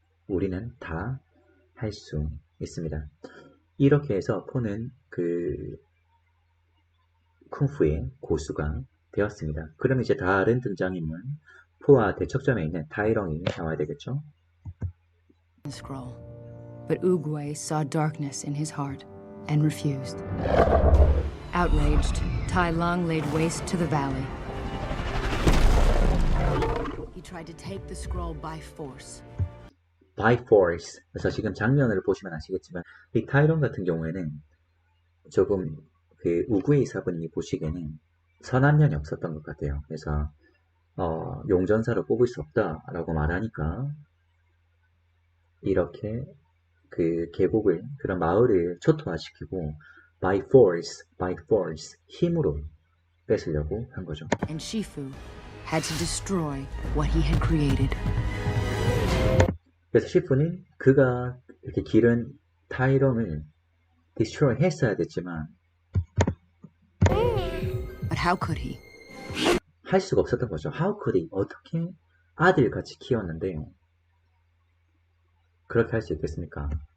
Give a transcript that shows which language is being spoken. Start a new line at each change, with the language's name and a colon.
Korean: 우리는 다 할 수 있습니다. 이렇게 해서 포는 그 쿵푸의 고수가 되었습니다. 그럼 이제 다른 등장인물 포와 대척점에 있는 타이렁이 나와야 되겠죠?
English: Scroll. But Uguay saw darkness in his heart and refused. Outraged, Tai Lung laid waste to the valley. He tried to take the scroll by force. By force.
Korean: 그래서 지금 장면을 보시면 아시겠지만 이 타이렁 같은 경우에는 조금 그 우구이 사부님이 보시기에는 선한 면이 없었던 것 같아요. 그래서 용전사로 뽑을 수 없다라고 말하니까 이렇게 그 계곡을 그런 마을을 초토화시키고
English: by force
Korean: 힘으로 뺏으려고 한 거죠.
English: And Shifu had to destroy what he had created.
Korean: 그래서 시프는 그가 이렇게 기른 타이렁을 destroy 했어야 됐지만
English: But how could he?
Korean: 할 수가 없었던 거죠.
English: How could he?
Korean: 어떻게 아들같이 키웠는데 그렇게 할 수 있겠습니까?